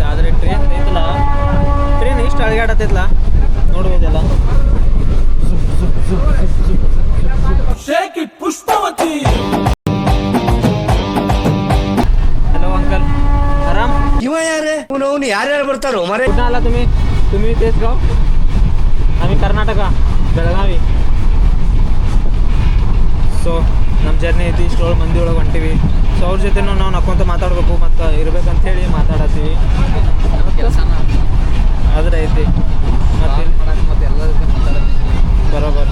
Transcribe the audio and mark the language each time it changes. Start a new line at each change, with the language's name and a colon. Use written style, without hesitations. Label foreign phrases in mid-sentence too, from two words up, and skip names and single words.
Kannada: ಆದರೆ ಟ್ರೈನ್ ಐತಲ್ಲ, ಟ್ರೈನ್ ಇಷ್ಟು ಅಳಗಾಡತ್ತೈತಲ್ಲ ನೋಡ್ಬೋದಲ್ಲ. ಹಲೋ ಅಂಕಲ್, ಆರಾಮ್? ಇವ ಯಾರೇ ಯಾರ್ಯಾರು ಬರ್ತಾರೋ ಮರೆ
Marathi: ಅಲ್ಲ तुम्ही तेच गाव, आम्ही कर्नाटक,
Kannada: ಬೆಳಗಾವಿ. ಸೊ ನಮ್ಮ ಜರ್ನಿ ಐತಿ. ಇಷ್ಟೊಳಗೆ ಮಂದಿ ಒಳಗೆ ಹೊಂಟಿವಿ. ಸೊ ಅವ್ರ ಜೊತೆನೂ ನಾವು ನಕ್ಕೊಂತ ಮಾತಾಡಬೇಕು ಮತ್ತು ಇರ್ಬೇಕಂತೇಳಿ ಮಾತಾಡತ್ತೀವಿ. ಆದ್ರೆ ಐತಿ ಮತ್ತೆ ಎಲ್ಲ ಬರೋಬರ್.